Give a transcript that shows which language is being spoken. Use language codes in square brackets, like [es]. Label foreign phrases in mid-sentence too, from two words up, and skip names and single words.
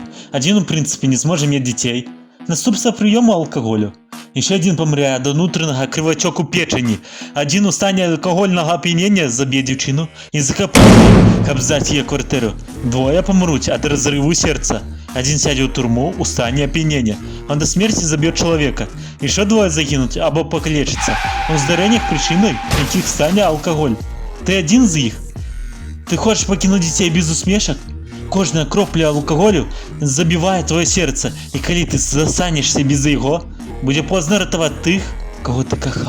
[be] Адзін, у прынцыпе, не зможа мець дзяцей. Наступства прыёму алкаголю. Яшчэ адзін памрэ ад унутранага крывацёку печані. Адзін у стане алкагольнага ап'янення заб'е дзяўчыну і закапае, каб здаць яе кватэру. Двое памруць ад разрыву сердца. Адзін сядзе ў турму ў стане ап'янення. [ru] Он до смерти [be] заб'е чалавека. Яшчэ двое загінуць або пакалечыцца. У здарэннях прычынай якіх стане алкаголь. Ты адзін з іх? Ты хочаш пакінуць дзяцей без усмешак? Кожная кропля алкаголю забівае твоё сердце, і калі ты застанешся без яго, будзе позна ратаваць тых, каго ты кахаў.